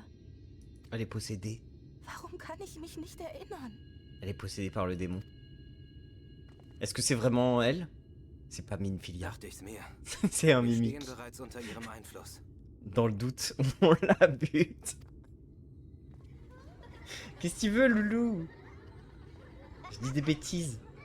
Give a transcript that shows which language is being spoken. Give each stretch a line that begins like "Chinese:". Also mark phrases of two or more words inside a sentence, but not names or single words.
French: Elle est possédée.
German: Warum kann ich mich nicht erinnern?
French: Elle est possédée par le démon. Est-ce que c'est vraiment elle? C'est pas Minfilia. C'est un mimique. Dans le doute, on la bute. Qu'est-ce que tu veux, loulou? Je dis des bêtises.